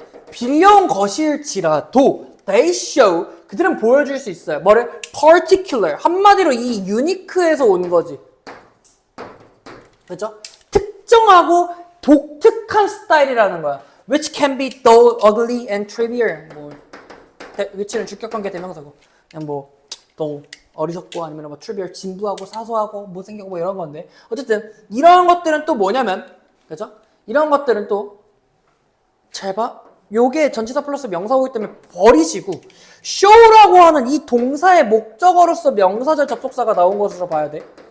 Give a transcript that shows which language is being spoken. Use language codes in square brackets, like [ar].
[ko] 빌려온 것일지라도 [en] they show [ko] 그들은 보여줄 수 있어요. 뭐를? particular 한마디로 이 유니크에서 온 거지. 그렇죠? 특정하고 독특한 스타일이라는 거야. [en] Which can be dull, ugly, and trivial. [ko] 뭐 which는 주격관계 대명사고 그냥 뭐 또 어리석고 아니면 뭐 trivial 진부하고 사소하고 못생기고 뭐 이런 건데 어쨌든 이런 것들은 또 뭐냐면 그죠? 이런 것들은 또 잘 봐. 요게 전치사 플러스 명사어이기 때문에 버리시고 show라고 하는 이 동사의 목적어로서 명사절 접속사가 나온 것으로 봐야 돼.